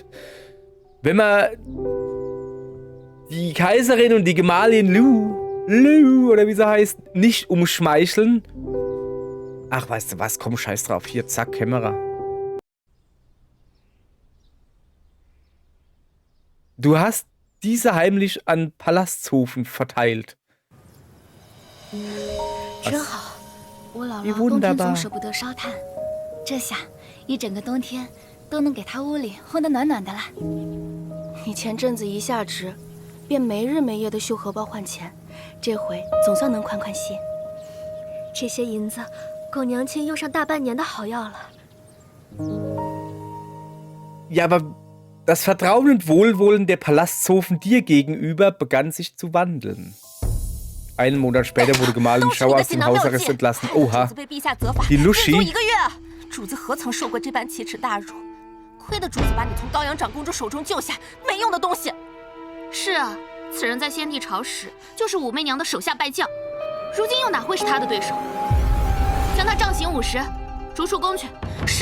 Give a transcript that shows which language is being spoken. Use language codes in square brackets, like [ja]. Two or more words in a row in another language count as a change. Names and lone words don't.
[de] Wenn wir die Kaiserin und die Gemahlin Liu, oder wie sie heißt, nicht umschmeicheln. Ach, weißt du was, komm, scheiß drauf. Hier, zack, Kamera. Du hast diese heimlich an Palasthofen verteilt. [zh] 真好，我姥姥冬天总舍不得烧炭，这下一整个冬天都能给她屋里烘得暖暖的了。你前阵子一下职，便没日没夜的绣荷包换钱，这回总算能宽宽心。这些银子够娘亲用上大半年的好药了。 [de] Ja, aber das Vertrauen und Wohlwollen der Palasthofen dir gegenüber begann sich zu wandeln. Einen Monat später wurde Gemahlin Xiao aus dem Hausarrest entlassen. Oha. Die Luschi. [zh] 主子何曾受过这般奇耻大辱？亏得主子把你从高阳长公主手中救下，没用的东西。是啊，此人在先帝朝时就是武媚娘的手下败将，如今又哪会是她的对手？将他杖刑50，逐出宫去。是。